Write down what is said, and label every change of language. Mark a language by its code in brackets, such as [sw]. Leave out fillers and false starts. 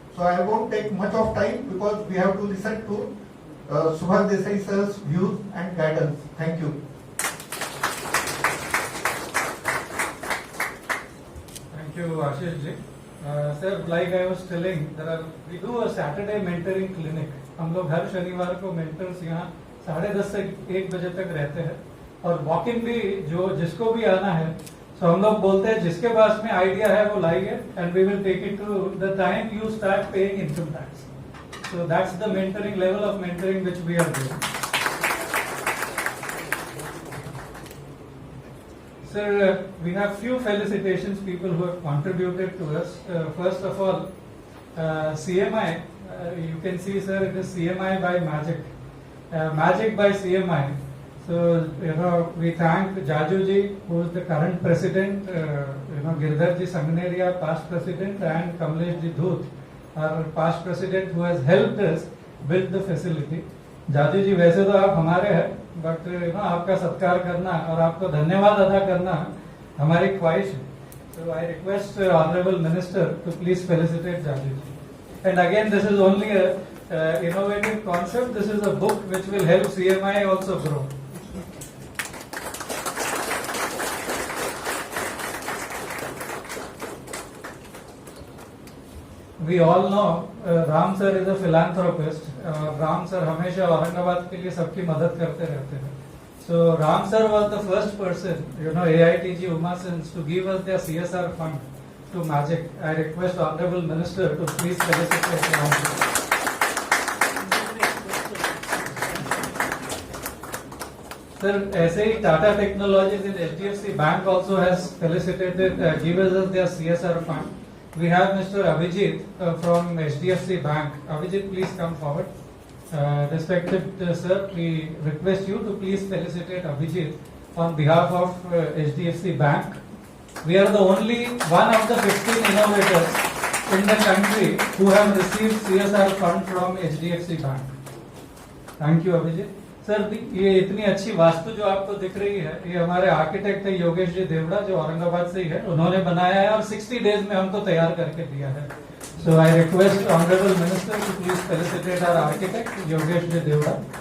[en] So I won't take much of time because we have to listen to Subhash Desai sir's views and guidance. Thank you. Thank you, Ashish ji. Sir, like I was telling, we do a Saturday mentoring clinic. [hi] हम लोग हर शनिवार को mentors यहाँ 10:30 से 1 बजे तक रहते हैं, और वॉक इन भी जिसको भी आना है, सो हम लोग बोलते हैं जिसके पास में आइडिया है वो लाइए, [en] And we will take it to the time you start paying income tax. So that's the mentoring level of mentoring which we are doing. Sir, we have few felicitations, people who have contributed to us. First of all, CMI, you can see, sir, it is CMI by Magic. Magic by CMI. So, we thank Jaju ji, who is the current president, Girdhar ji Sanganeria, past president, and Kamlesh ji Dhoot, our past president, who has helped us build the facility. [hi] Jaju जी, वैसे तो आप हमारे हैं, but आपका सत्कार करना और आपको धन्यवाद अदा करना हमारी ख्वाहिश है. [en] So I request Honorable Minister to please felicitate Jaju ji. And again, this is only a innovative concept. This is a book which will help CMI also grow. We all know Ram sir is a philanthropist. [hi] Ram sir हमेशा औरंगाबाद के लिए सबकी मदद करते रहते हैं. [en] So Ram sir was the first person, AITG Umasins, to give us their CSR fund to Magic. I request Honorable Minister to please felicitate Ram sir. Sir, [hi] ऐसे ही [en] Tata Technologies in HDFC Bank also has felicitated, given us their CSR fund. We have Mr. Abhijit from HDFC Bank. Abhijit, please come forward. Respected sir, we request you to please felicitate Abhijit on behalf of HDFC Bank. We are the only one of the 15 innovators in the country who have received CSR fund from HDFC Bank. Thank you, Abhijit. [hi] Sir, ये इतनी अच्छी वास्तु जो आपको दिख रही है, ये हमारे आर्किटेक्ट है योगेश जी देवड़ा, जो औरंगाबाद से ही है, उन्होंने बनाया है और 60 डेज में हमको तैयार करके दिया है. [en] So I request honourable minister to please felicitate our architect Yogesh ji Devda.